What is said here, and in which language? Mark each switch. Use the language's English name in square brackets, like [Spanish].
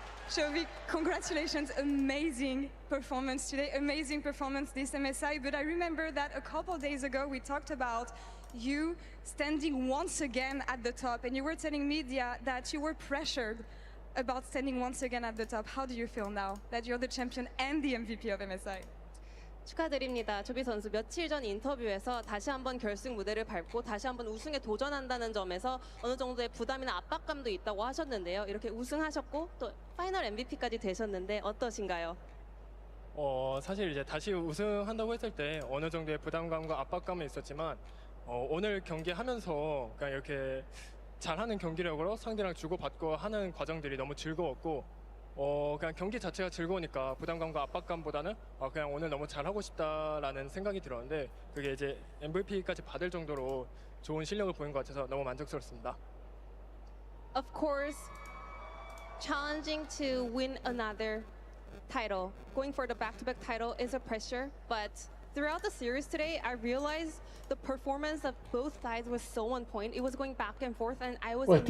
[English] Shovi, congratulations, amazing performance today, amazing performance this MSI, but I remember that a couple days ago we talked about you standing once again at the top, and you were telling media that you were pressured about standing once again at the top. How do you feel now that you're the champion and the MVP of MSI? [Korean] 축하드립니다. 조비 선수 며칠 전 인터뷰에서 다시 한번 결승 무대를 밟고 다시 한번 우승에 도전한다는 점에서 어느 정도의 부담이나 압박감도 있다고 하셨는데요. 이렇게 우승하셨고 또 파이널 MVP까지 되셨는데 어떠신가요? 사실 이제 다시 우승한다고 했을 때 어느 정도의 부담감과 압박감은 있었지만 오늘 경기하면서 그냥 이렇게 잘하는 경기력으로 상대랑 주고받고 하는 과정들이 너무 즐거웠고 그냥 경기 자체가 즐거우니까 부담감과 압박감보다는 그냥 오늘 너무 잘하고 싶다라는 생각이 들었는데 그게 이제 MVP까지 받을 정도로 좋은 실력을 보인 것 같아서 너무 만족스럽습니다. [English] Of course, challenging to win another title, going for the back-to-back title is a pressure, but throughout the series today, I realized the performance of both sides was so on point. It was going back and forth, and I was Wih, 3